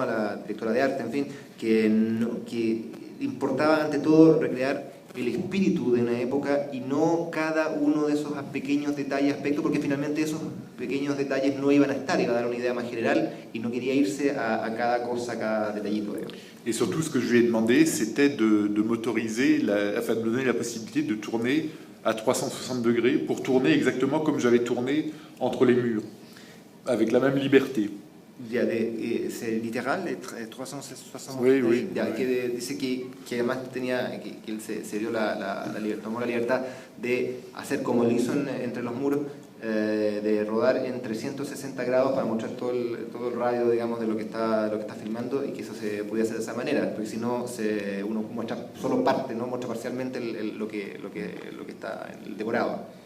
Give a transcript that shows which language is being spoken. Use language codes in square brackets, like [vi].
[es] A la directora de arte, en fin, que importaba ante todo recrear el espíritu de una época y no cada uno de esos pequeños detalles, aspectos, porque finalmente esos pequeñños detalles no iban a estar, iba a dar una idea más general y no quería irse a cada cosa, a cada detallito. [fr] Et surtout, ce que je lui ai demandé, c'était de m'autoriser, de me donner la possibilité de tourner à 360 degrés pour tourner exactement comme j'avais tourné entre les murs, avec la même liberté. C'est littéral, 360 oui, oui, [es] que dice que además que él se dio tomó la libertad de hacer como lo hizo entre los muros, de rodar en 360 grados para mostrar todo el radio, digamos, de lo que está filmando, y que eso se podía hacer de esa manera, porque si no uno muestra solo parte, no muestra parcialmente lo que está en el decorado.